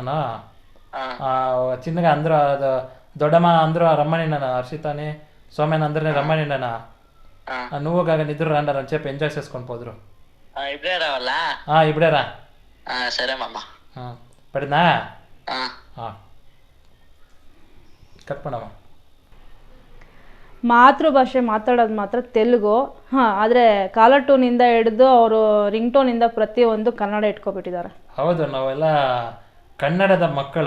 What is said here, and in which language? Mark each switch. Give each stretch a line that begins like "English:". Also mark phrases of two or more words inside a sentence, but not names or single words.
Telugu: చిన్నగా అందరూ దొడ్డమ్మ అందరూ రమ్మని నన్ను, హర్షితని సోమ్యని అందరినీ రమ్మని నన్ను. నువ్వు గగన్ ఇద్దరు రండారు అని చెప్పి ఎంజాయ్ చేసుకొని పోదురు. ఇప్పుడే రావాలా? ఇప్పుడే రా. సరే మామ. పడిందా?
Kannada: ಕಟ್ ಮಾಡಮ್ಮ. ಮಾತೃಭಾಷೆ ಮಾತಾಡೋದು ಮಾತ್ರ ತೆಲುಗು. ಆದರೆ
English: caller tune
Kannada: ಹಿಡಿದು ಅವರು
English: ring tone
Kannada: ಪ್ರತಿಯೊಂದು ಕನ್ನಡ ಇಟ್ಕೊಬಿಟ್ಟಿದ್ದಾರೆ. ಹೌದು, ನಾವೆಲ್ಲ ಕನ್ನಡದ ಮಕ್ಕಳು.